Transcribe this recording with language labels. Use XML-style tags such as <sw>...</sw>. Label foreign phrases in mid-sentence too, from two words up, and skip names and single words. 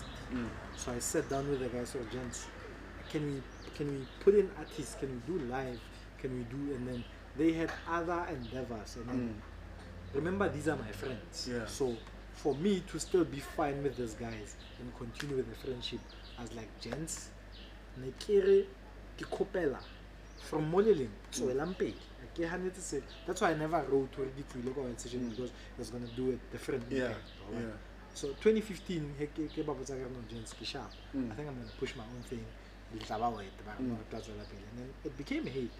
<en>So I sat down with the guys or gents. Can we put in artists? Can we do live? Can we do? And then they had other endeavors. And then remember, these are my friends. So for me to still be fine with these guys and continue with the friendship, I was like, gents,</en> <st>nekere ke kopela</st> <en>from Molelin to Elampeg. That's why I never wrote to the local session because it was gonna do a different impact. Yeah. So 2015, I think I'm gonna push my own thing. And then it became a hit.</en>